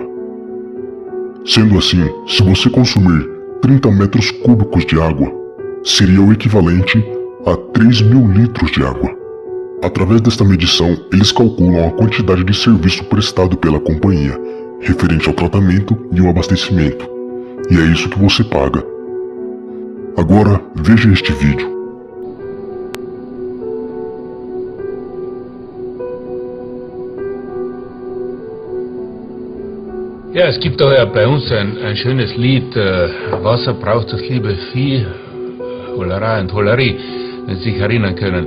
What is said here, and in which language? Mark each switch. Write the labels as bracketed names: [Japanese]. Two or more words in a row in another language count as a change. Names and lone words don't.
[Portuguese] Sendo assim, se você consumir 30 metros cúbicos de água, seria o equivalente a 3.000 litros de água. Através desta medição, eles calculam a quantidade de serviço prestado pela companhia, referente ao tratamento e ao abastecimento. E é isso que você paga. Agora, veja este vídeo. [German] Ja, es gibt daher bei uns ein schönes Lied, Wasser braucht das liebe Vieh, Holerei und Holerie, wenn Sie sich erinnern können.